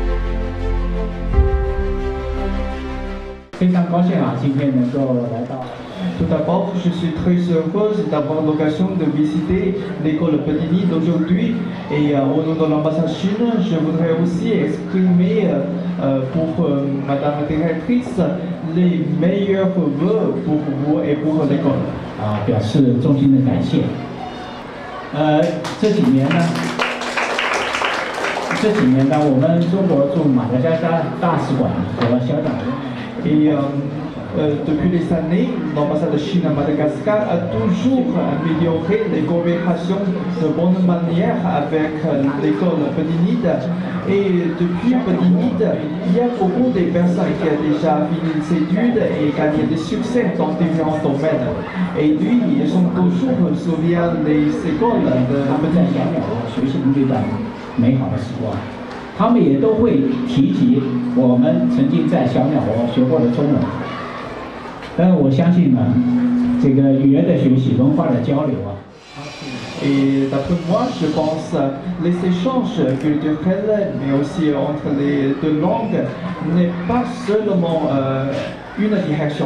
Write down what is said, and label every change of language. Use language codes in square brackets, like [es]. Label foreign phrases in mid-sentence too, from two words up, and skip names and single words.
[zh] 非常高兴啊，今天能够来到。 [fr] Tout d'abord, je suis très heureuse d'avoir l'occasion de visiter l'école Petit Nid d'aujourd'hui. Et au nom de l'ambassade Chine, je voudrais aussi exprimer pour Madame la directrice les meilleurs vœux pour vous et pour l'école. [zh] 表示衷心的感谢。这几年呢，我们中国驻马达加斯加大使馆和小长 [fr] Et depuis des années, l'ambassade de Chine à Madagascar a toujours amélioré les coopérations de bonne manière avec l'école Petit Nid. Et depuis Petit Nid, il y a beaucoup de personnes qui ont déjà fini les études et gagné des succès dans différents domaines. Et lui, ils ont toujours souvenir les écoles de [zh] 他们在 Petit 小 Nid. 鸟窝学习的这段美好的时光，他们也都会提及我们曾经在小鸟窝学过的中文。但是我相信呢，这个语言的学习、文化的交流啊， [fr] Et d'après moi, je pense les échanges culturels, mais aussi entre les deux langues, n'est pas seulement une direction.